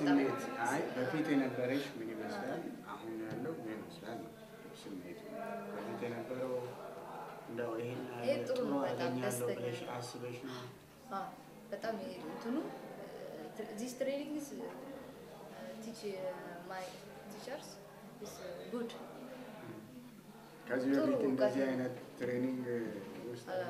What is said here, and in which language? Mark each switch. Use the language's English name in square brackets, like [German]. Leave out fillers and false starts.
[Amharic] ስሜት አይ በፊት የነበረሽ ምን ይመስላል አሁን ያለው ምን ይመስላል ስሜት በፊት የነበረው እንደው ይሄን ጥሩ አገኛለሁ ብለሽ አስበሽ ነው በጣም እንትኑ [English] this training is teach my teachers is good [Amharic] ከዚህ በፊት እንደዚህ አይነት ትሬኒንግ ውስጥ